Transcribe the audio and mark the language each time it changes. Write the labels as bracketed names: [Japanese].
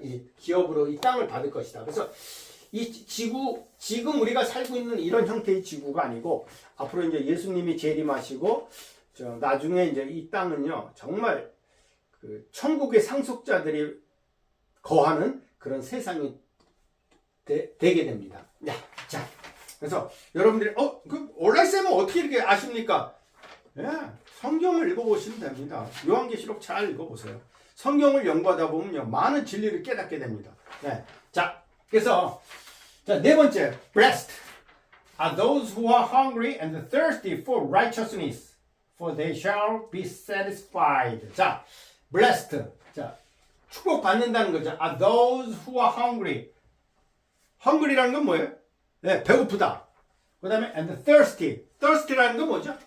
[Korean] 이 기업으로 이 땅을 받을 것이다. 그래서 이 지구, 지금 우리가 살고 있는 이런 형태의 지구가 아니고 앞으로 이제 예수님이 재림하시고 나중에 이제 이 땅은요, 정말 천국의 상속자들이 거하는 그런 세상이 되게 됩니다. 자, 그래서 여러분들이 온라인쌤은 어떻게 이렇게 아십니까? 예, 성경을 읽어보시면 됩니다. 요한계시록 잘 읽어보세요. 성경을 연구하다 보면요, 많은 진리를 깨닫게 됩니다. 네. 자, 그래서 네 번째, [English] blessed are those who are hungry and thirsty for righteousness, for they shall be satisfied. [Korean] 자, blessed. 자, 축복받는다는 거죠. [English] Are those who are hungry. [Korean] hungry라는 건 뭐예요? 네, 배고프다. 그 다음에 [English] and thirsty. [Korean] thirsty라는 건 뭐죠?